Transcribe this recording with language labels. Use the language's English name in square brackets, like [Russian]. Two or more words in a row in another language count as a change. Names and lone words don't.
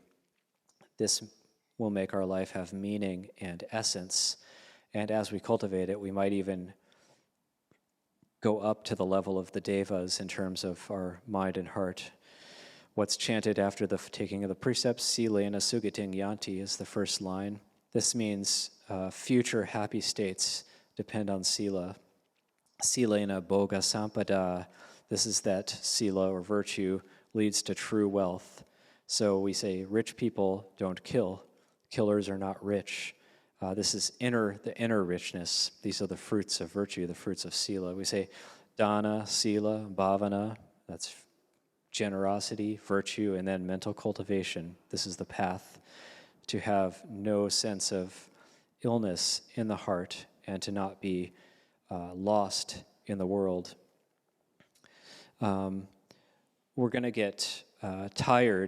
[English] This will make our life have meaning and essence. And as we cultivate it, we might even go up to the level of the devas in terms of our mind and heart. What's chanted after the taking of the precepts, [Pali] silena sugating yanti, [English] is the first line. This means future happy states depend on sila. [Pali] Silena boga sampada, [English] this is that sila or virtue leads to true wealth. So we say rich people don't kill. Killers are not rich. This is the inner richness. These are the fruits of virtue, the fruits of sila. We say [Pali] dana, sila, bhavana, [English] that's generosity, virtue, and then mental cultivation. This is the path to have no sense of illness in the heart and to not be lost in the world. We're going to get tired.